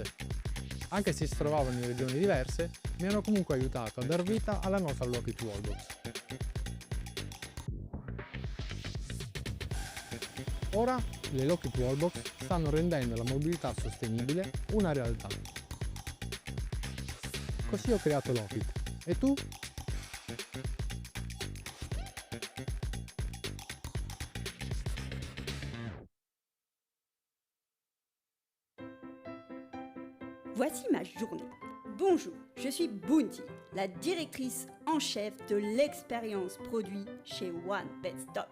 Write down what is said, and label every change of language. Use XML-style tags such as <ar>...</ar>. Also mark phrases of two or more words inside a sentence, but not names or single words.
<it>Anche se si trovavano in regioni diverse, mi hanno comunque aiutato a dar vita alla nostra Lockheed Wallbox. Ora le Lockheed Wallbox stanno rendendo la mobilità sostenibile una realtà. Così ho creato Lockheed. E tu?</it> <fr>Voici ma journée. Bonjour, je suis Bounty, la directrice en chef de l'expérience produit chez One Bed Stop.</fr>